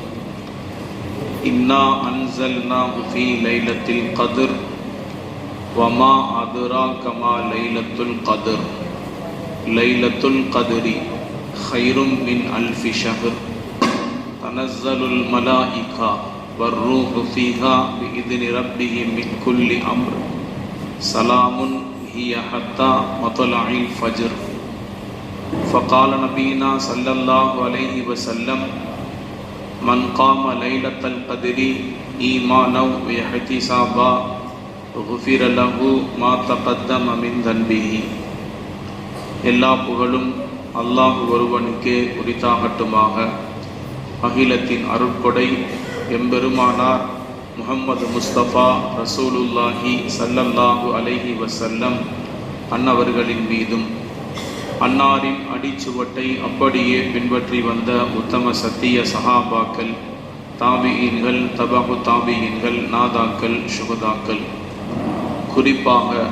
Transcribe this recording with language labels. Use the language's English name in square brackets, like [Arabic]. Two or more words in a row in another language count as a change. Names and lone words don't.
[Arabic] إنا أنزلناه في ليلة القدر وما أدراك ما ليلة القدر ليلة القدر خير من ألف شهر تنزل الملائكة والروح فيها بإذن ربهم من كل أمر سلام هي حتى مطلع الفجر. فقال نبينا صلى الله عليه وسلم من قام ليلة القدر إيمانا واحتسابا غفر له ما تقدم من ذنبه. [Tamil] எல்லா புகழும் அல்லாஹ் ஒருவனுக்கே உரித்தாகட்டுமாக. அகிலத்தின் அருட்கொடை எம்பெருமானார் முஹம்மது முஸ்தபா [Arabic] رسول الله صلى الله عليه وسلم [Tamil] அன்னவர்களின் மீதும் அன்னாரின் அடிச்சுவட்டை அப்படியே பின்பற்றி வந்த உத்தம சத்திய சஹாபாக்கள், தாபியீன்கள், தபகு தாபியீன்கள், நாதாக்கள், சுகதாக்கள், குறிப்பாக